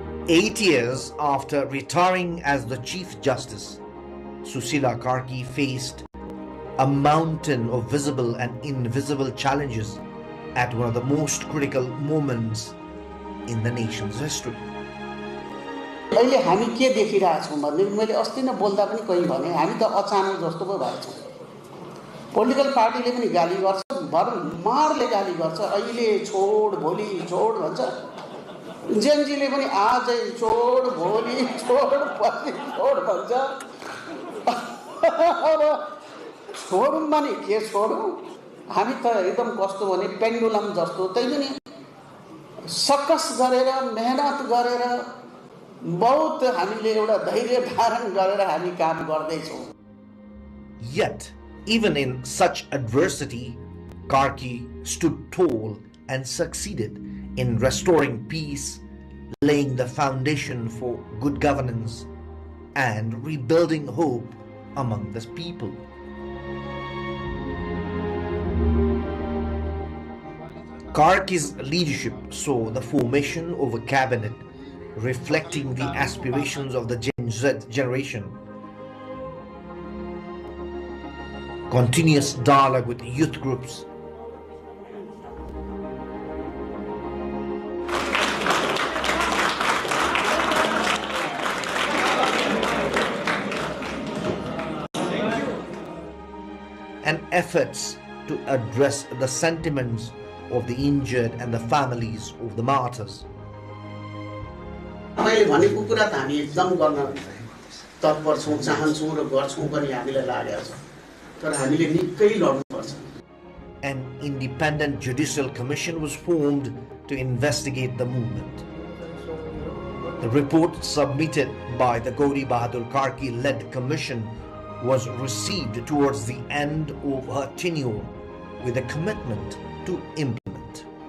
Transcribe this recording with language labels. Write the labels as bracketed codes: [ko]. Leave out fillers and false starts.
[en] 8 years after retiring as the Chief Justice, Susila Karki faced a mountain of visible and invisible challenges at one of the most critical moments in the nation's history. [ne] अहिले हामी के देखिरहेछौं भन्ने मैले अस्ति नै बोल्दा पनि कहि भने हामी त अचानक जस्तो पो भएछौं। पोलिटिकल पार्टीले पनि गाली गर्छ, भरमारले गाली गर्छ, अहिले छोड भोलि छोड भन्छ, जेनजीले पनि आजै छोड भोलि छोड पछि छोड भन्छ। अब छोडौं भने के छोडौं, हामी त एकदम कस्तो भने पेन्डुलम जस्तो त्यही पनि सकस गरेर मेहनत गरेर बहुत हामीले एउटा धैर्य धारण गरेर हामी काम गर्दै छौं। [en] Yet even in such adversity, Karki stood tall and succeeded in restoring peace, laying the foundation for good governance and rebuilding hope among the people. Karki's leadership saw the formation of a cabinet reflecting the aspirations of the Gen Z generation. Continuous dialogue with youth groups, and efforts to address the sentiments of the injured and the families of the martyrs. [ne] मैले भनेको कुरा त हामी एकदम गर्न तत्पर छौं, चाहन्छौं र गर्छौं पनि हामीलाई लागेको छ, तर हामीले निकै लड्नुपर्छ। [en] An independent judicial commission was formed to investigate the movement. The report submitted by the Gauri Bahadur Karki-led commission was received towards the end of her tenure with a commitment to implement.